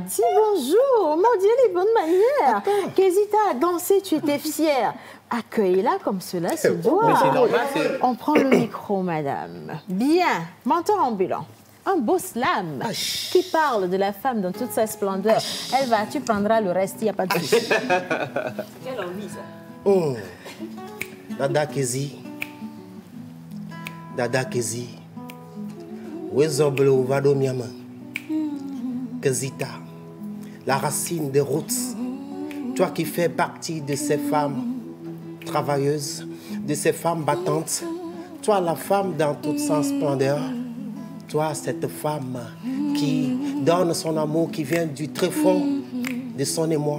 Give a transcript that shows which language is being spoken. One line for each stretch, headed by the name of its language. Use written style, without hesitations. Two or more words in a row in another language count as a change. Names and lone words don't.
French: Dis bonjour, mon Dieu, les bonnes manières. Kezita a dansé, tu étais fière. Accueille-la comme cela se doit. Mais c'est normal, on prend le micro, madame. Bien, menteur ambulant. Un beau slam qui parle de la femme dans toute sa splendeur. Elle va, tu prendras le reste, il n'y a pas de souci. Quelle envie, ça. Oh. Dada Kezi. Dada Kezi.
Ewe: Wezoblo Vadomiama. Kezita.
French: La racine des roots. Toi qui fais partie de ces femmes travailleuses, de ces femmes battantes. Toi, la femme dans toute sa splendeur. Toi, cette femme qui donne son amour, qui vient du tréfonds de son émoi.